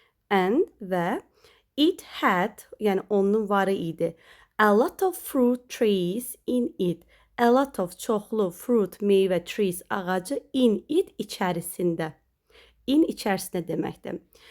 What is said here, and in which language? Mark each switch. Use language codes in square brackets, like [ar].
[az] And və [en] it had, [az] yəni onun varı idi. [en] A lot of fruit trees in it. A lot of [az] çoxlu [en] fruit, [az] meyvə [en] trees [az] ağacı [en] in it [az] içərisində. In içərisində deməkdir.